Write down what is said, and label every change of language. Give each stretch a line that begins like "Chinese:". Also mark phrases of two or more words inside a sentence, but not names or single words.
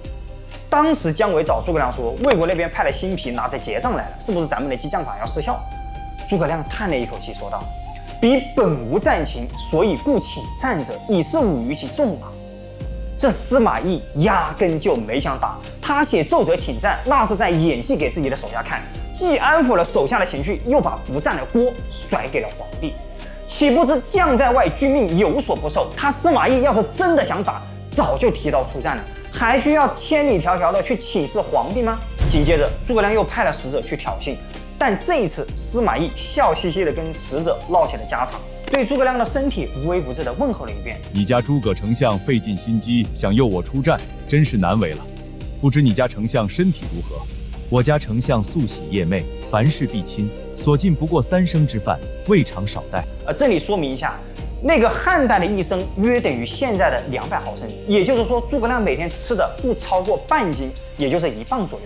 Chinese: 當時姜維找諸葛亮說，魏國那邊派了新皮拿着結賬來了，是不是咱們的激將法要失效？諸葛亮嘆了一口氣说道：
Literary Chinese: “彼本無戰情，所以故請戰者，以示武於其眾啊。”
Chinese: 這司馬懿壓根就沒想打，他寫奏折請戰，那是在演戲給自己的手下看，既安撫了手下的情緒，又把不戰的鍋甩給了皇帝。豈不知将在外，君命有所不受。他司馬懿要是真的想打，早就提刀出戰了，還需要千里迢迢的去请示皇帝嗎？緊接着，諸葛亮又派了使者去挑釁，但這一次司馬懿笑嘻嘻的跟使者唠起了家常，对諸葛亮的身體无微不至的問候了一遍。你家諸葛丞相費盡心機想誘我出戰，真是難為了。不知你家丞相身體如何？
Literary Chinese: 我家丞相素喜夜寐，凡事必親，所進不過3升之飯，未嘗少帶。
Chinese: 這裡說明一下，那個漢代的1升約等於現在的200毫升，也就是說諸葛亮每天吃的不超過半斤，也就是1磅左右。